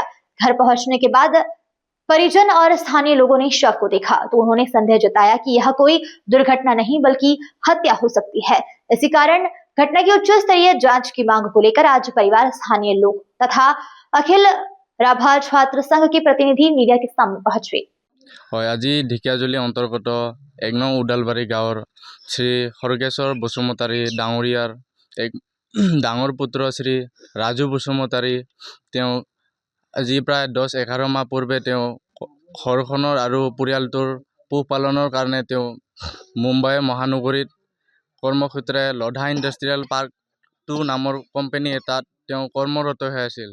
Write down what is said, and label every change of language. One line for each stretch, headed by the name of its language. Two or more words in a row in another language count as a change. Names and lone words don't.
Hindi: घर पहुंचने के बाद परिजन और स्थानीय लोगों ने शव को देखा तो उन्होंने संदेह जताया कि यह कोई दुर्घटना नहीं बल्कि हत्या हो सकती है। इसी कारण घटना की उच्च स्तरीय जांच की मांग को लेकर आज परिवार, स्थानीय लोग तथा अखिल राभा छात्र संघ के प्रतिनिधि मीडिया के सामने पहुंचे।
Assamese: আজি ঢেকিয়াজুলি অন্তৰ্গত 1 নং উদালবাৰী গাঁৱৰ শ্ৰী খৰগেশ্বৰ বসুমতাৰী ডাঙৰীয়াৰ এক ডাঙৰ পুত্ৰ শ্ৰী ৰাজু বসুমতাৰী তেওঁ আজি প্ৰায় 10-11 মাহ পূৰ্বে তেওঁ ঘৰখনৰ আৰু পৰিয়ালটোৰ পোহপালনৰ কাৰণে তেওঁ মুম্বাই মহানগৰীত কৰ্মক্ষেত্ৰে লধা ইণ্ডাষ্ট্ৰিয়েল পাৰ্ক 2 নামৰ কোম্পানী এটাত তেওঁ কৰ্মৰত হৈ আছিল।